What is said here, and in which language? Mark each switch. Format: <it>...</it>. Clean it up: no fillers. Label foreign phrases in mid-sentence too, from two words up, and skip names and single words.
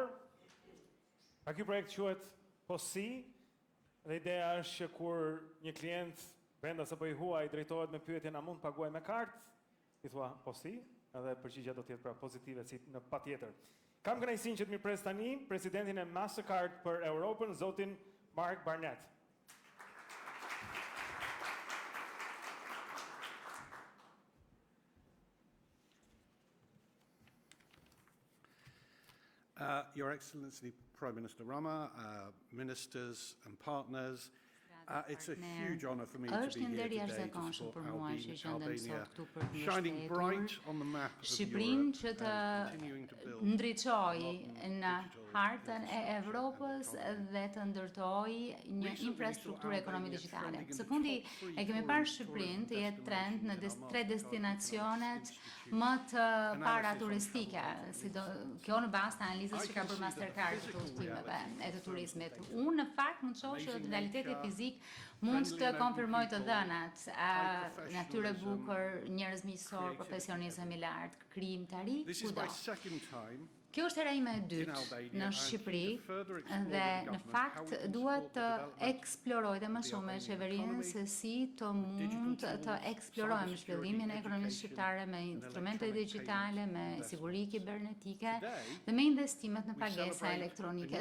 <sq>Pa ky projekt quhet POSI dhe ideja është që kur një klient vendas apo i huaj drejtohet me pyetjen a mund të paguaj me kartë, i thua POSI, edhe përgjigjja do të jetë pra pozitive si në patjetër. Kam kënaqësinë që të mirëpres tani presidentin e Mastercard për Europën, zotin Mark Barnett.</sq> <en>Your Excellency, Prime Minister Rama, ministers and partners, it's a huge honor for me to be here today to support Albania, shining bright on the map of</en> <sq>Shqipërinë që Europe të</sq> <en>and continuing to build</en> <sq>ndriçojë në digital hartën e Evropës dhe të ndërtojë një infrastrukturë ekonomike digjitale. Së fundi e kemi parë Shqipërinë të jetë trend në tre destinacionet më të para turistike, kjo në bazë të analizës që ka bërë Mastercard të udhëtimeve e të turizmit. Unë në fakt mund të shoh që realiteti fizik mund të konfirmoj të dhënat, natyrë e bukur, njerëz miqësor, profesionizëm i lartë, krijimtari,</sq> <en>This is</en> <sq>kudo.</sq> <en>my second time</en> <sq>Kjo është hera ime e dytë në Shqipëri dhe në fakt duhet të eksploroj dhe më shumë me qeverinë se si të mund të eksplorojmë zhvillimin e ekonomisë shqiptare me instrumente digjitale, me siguri kibernetike dhe me investimet në pagesa elektronike.</sq>